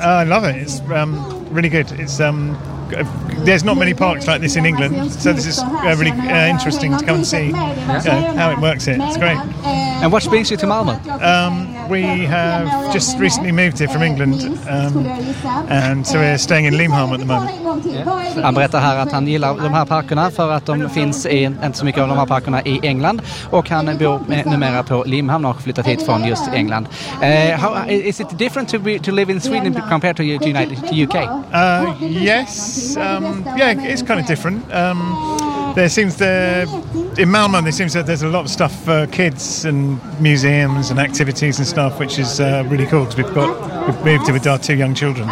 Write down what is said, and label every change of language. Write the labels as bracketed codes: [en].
[en] I love it. It's really good. It's there's not many parks like this in England, so this is really interesting to come and see how it works here. It's great. And what brings you to Malmö? We have just recently moved here from England, and so we're staying in Limhamn at the moment. [sv] Han berättar här att han gillar de här parkerna för att de finns i, inte så mycket av de här parkerna i England, och han bor numera på Limhamn och flyttat hit från just England. [en] How is it different to be, to live in Sweden compared to UK? Yes. Yeah, it's kind of different. In Malmö, there seems that there's a lot of stuff for kids and museums and activities and stuff, which is really cool because we've moved here with our two young children.